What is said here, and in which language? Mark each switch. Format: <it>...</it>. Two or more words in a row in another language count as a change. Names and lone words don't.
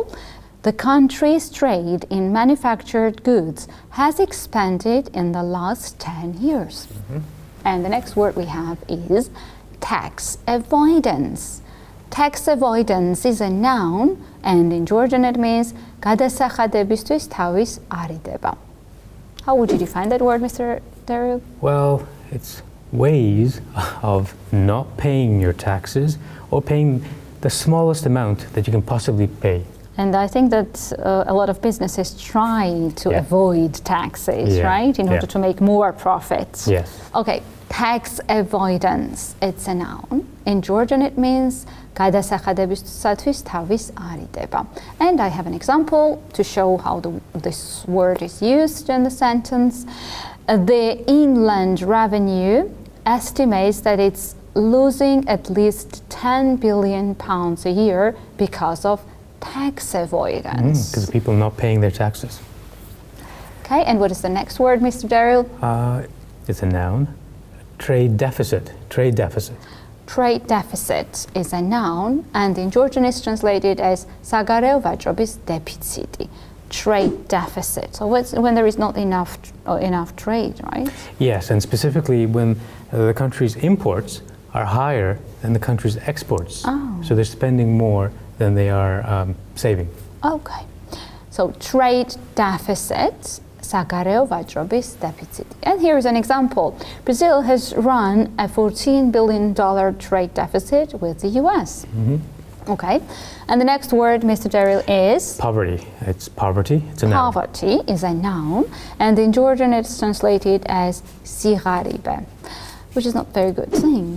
<en>The country's trade in manufactured goods has expanded in the last 10 years. Mm-hmm. And the next word we have is tax avoidance. Tax avoidance is a noun, and in Georgian it means</en> <ka>გადასახადებისთვის თავის არიდება.</ka> <en>How would you define that word, Mr. Daryl? Well, it's ways of not paying your taxes or paying the smallest amount that you can possibly pay. And I think that a lot of businesses try to avoid taxes, right, in order to make more profits. Yes. Okay, tax avoidance, it's a noun. In Georgian it means</en> <ka>გადასახადებისთვის თავის არიდება.</ka> <en>And I have an example to show how this word is used in the sentence. The inland revenue estimates that it's losing at least £10 billion a year because of tax avoidance. Because people not paying their taxes. Okay, and what is the next word, Mr. Daryl? It's a noun. Trade deficit. Trade deficit. Trade deficit is a noun, and in Georgian it's translated as</en> <ka>საგარეო ვაჭრობის დეფიციტი.</ka> <en>Trade deficit. So when there is not enough trade, right? Yes, and specifically when the country's imports are higher than the country's exports. Oh. So they're spending more than they are saving. Okay. So trade deficit,</en> <ka>საგარეო ვაჭრობის დეფიციტი.</ka> <en>And here is an example. Brazil has run a $14 billion trade deficit with the US. Mm-hmm. Okay. And the next word, Mr. Daryl, is? Poverty. It's poverty. It's a noun. Poverty is a noun, and in Georgian it's translated as სიღარიბე, which is not a very good thing.</en>